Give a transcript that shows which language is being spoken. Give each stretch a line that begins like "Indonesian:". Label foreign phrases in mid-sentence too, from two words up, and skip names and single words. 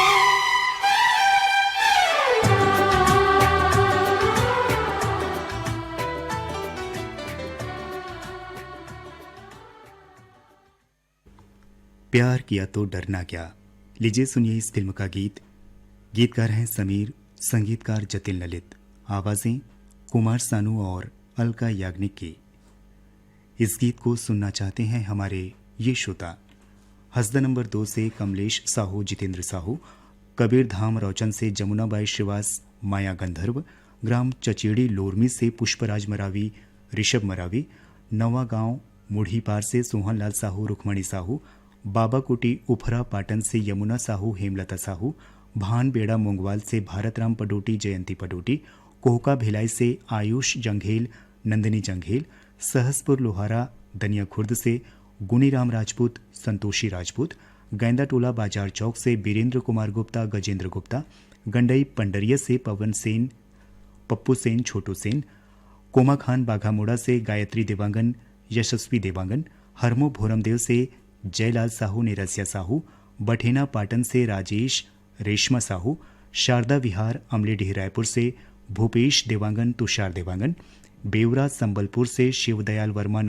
Hindi: प्यार किया तो डरना क्या। लीजिए सुनिए इस फिल्म का गीत। गीतकार हैं समीर, संगीतकार जतिन ललित, आवाजें कुमार सानू और अलका याग्निक की। इस गीत को सुनना चाहते हैं हमारे ये श्रोता हसदा नंबर 2 से कमलेश साहू, जितेंद्र साहू, कबीर धाम रोचन से जमुनाबाई श्रीवास, माया गंधर्व, ग्राम चचेड़ी लोरमी से पुष्पराज मरावी, ऋषभ मरावी, नवा गांव मुढ़ी पार से सोहनलाल साहू, रुक्मणी साहू, बाबा कोटी उफरा पाटन से यमुना साहू, हेमलता साहू, भान बेड़ा मोंगवाल से भारतराम पडोटी, जयंती पडोटी, कोहका भिलाई से आयुष जंघेल, नंदिनी जंघेल, सहसपुर लोहारा दनिया खुर्द से गुनीराम राजपूत, संतोषी राजपूत, गैंदा टोला बाजार चौक से बीरेंद्र कुमार गुप्ता, गजेंद्र गुप्ता, गंडई पंडरिया से पवन सेन, पप्पू सेन, छोटू सेन, कोमा खान बाघामोड़ा से गायत्री देवांगन, यशस्वी देवांगन, हरमो भोरमदेव से जयलाल साहू, निरसिया साहू, बठेना पाटन से राजेश, रेशमा साहू, शारदा विहार अमलेडीह रायपुर से भूपेश देवांगन, तुषार देवांगन, बेवरा संबलपुर से शिवदयाल वर्मा,